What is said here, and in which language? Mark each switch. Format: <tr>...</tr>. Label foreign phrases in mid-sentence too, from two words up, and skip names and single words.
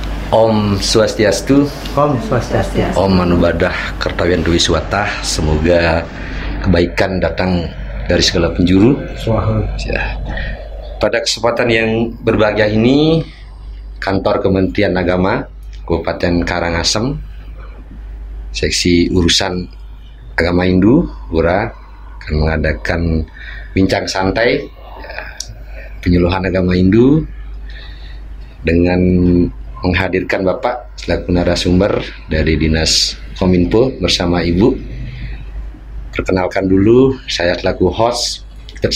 <sa>Om Swastiastu. Om Swastiastu. Om Manubadah Kartawian Dwi Swata.</sa> <id>Semoga kebaikan datang dari segala penjuru. Ya. Pada kesempatan yang berbahagia ini, Kantor Kementerian Agama Kabupaten Karangasem, Seksi Urusan Agama Hindu, Pura, akan mengadakan bincang santai penyuluhan agama Hindu dengan menghadirkan Bapak selaku narasumber dari Dinas Kominfo bersama Ibu. Perkenalkan dulu, saya selaku host Dr.</id>